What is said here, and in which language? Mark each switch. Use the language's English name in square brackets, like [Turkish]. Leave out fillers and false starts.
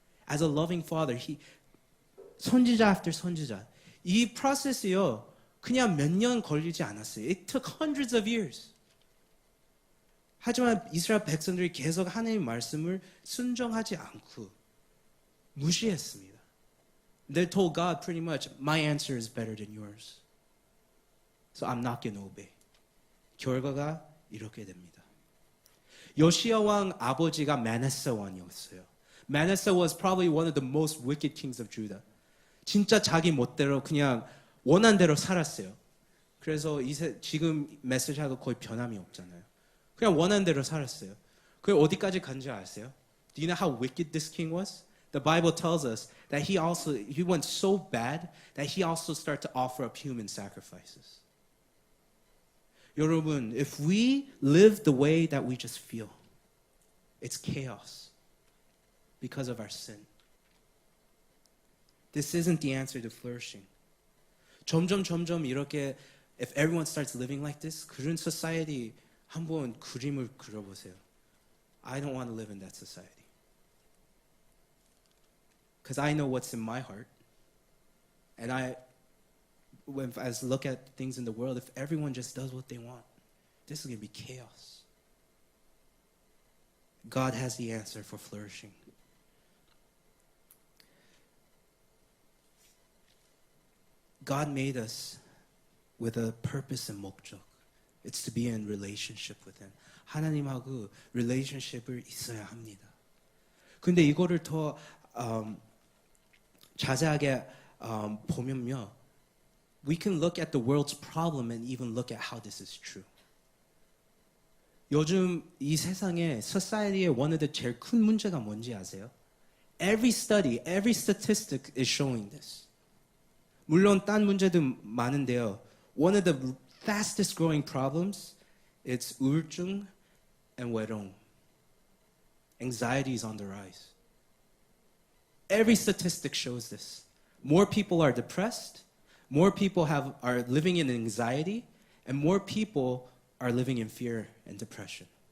[English] As a loving father, 선지자 after 선지자. [Korean] 이 프로세스요. 그냥 몇 년 걸리지 않았어요. [English] It took hundreds of years. [Korean] 하지만 이스라엘 백성들이 계속 하나님의 말씀을 순종하지 않고 무시했습니다. [English] They told God pretty much, my answer is better than yours. So I'm not going to obey. [Korean] 결과가 이렇게 됩니다. 요시야 왕 아버지가 마나세 왕이었어요. [English] Manasseh was probably one of the most wicked kings of Judah. [Korean] 진짜 자기 멋대로 그냥 원한 대로 살았어요. 그래서 지금 메시지하고 거의 변함이 없잖아요. 그냥 원한 대로 살았어요. 그게 어디까지 간지 아세요? [English] Do you know how wicked this king was? The Bible tells us that he went so bad that he also started to offer up human sacrifices. 여러분, if we live the way that we just feel, it's chaos because of our sin. This isn't the answer to flourishing. [Korean] 점점 이렇게 [English] if everyone starts living like this, [Korean] 그런 society 한번 그림을 그려보세요. [English] I don't want to live in that society. Because I know what's in my heart. And as I look at things in the world, if everyone just does what they want, this is going to be chaos. God has the answer for flourishing. God made us with a purpose and 목적. It's to be in relationship with Him. [Korean] 하나님하고 relationship을 있어야 합니다. 근데 이거를 더 자세하게 보면요, [English] we can look at the world's problem and even look at how this is true. [Korean] 요즘 이 세상에 society의 [English] one of the [Korean] 제일 큰 문제가 뭔지 아세요? [English] Every study, every statistic is showing this. [Korean] 물론 딴 문제도 많은데요. [English] One of the fastest growing problems is 우울증 and 외로움. Anxiety is on the rise. Every statistic shows this. More people are depressed, more people are living in anxiety, and more people are living in fear and depression.